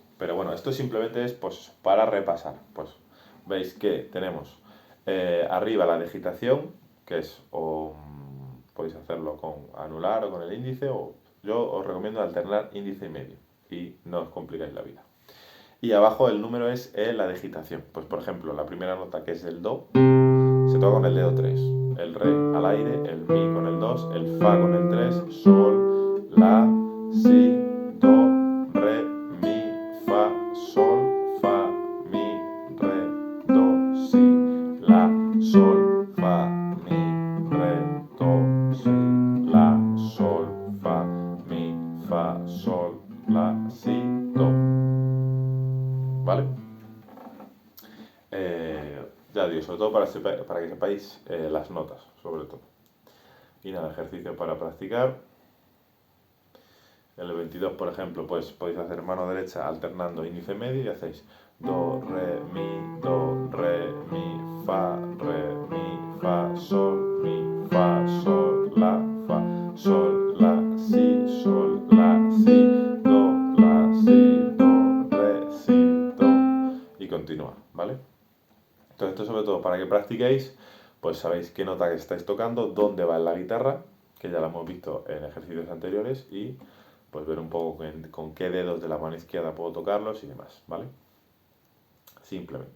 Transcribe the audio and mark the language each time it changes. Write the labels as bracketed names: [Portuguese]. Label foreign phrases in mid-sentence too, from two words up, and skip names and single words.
[Spanish] Pero bueno, esto simplemente es pues, para repasar. Pues veis que tenemos arriba la digitación, que es podéis hacerlo con anular o con el índice, o yo os recomiendo alternar índice y medio y no os complicáis la vida. Y abajo el número es la digitación. Pues por ejemplo, la primera nota que es el do, se toca con el dedo 3. El re al aire, el mi con el 2, el fa con el 3, sol, la, si, do, re, mi, fa, sol, fa, mi, re, do, si, la, sol, fa, mi, re, do, si, la, sol, fa, mi, fa, sol, la, si, do. ¿Vale? Ya digo, sobre todo para que sepáis las notas, sobre todo. Y nada, ejercicio para practicar. En el 22, por ejemplo, pues podéis hacer mano derecha alternando índice medio y hacéis do, re, mi, fa, re, mi, fa, sol, mi, fa, sol, la, si, do, re, si, do, y continúa, ¿vale? Entonces esto sobre todo para que practiquéis, pues sabéis qué nota que estáis tocando, dónde va en la guitarra, que ya lo hemos visto en ejercicios anteriores, y pues ver un poco con qué dedos de la mano izquierda puedo tocarlos y demás, ¿vale? Simplemente.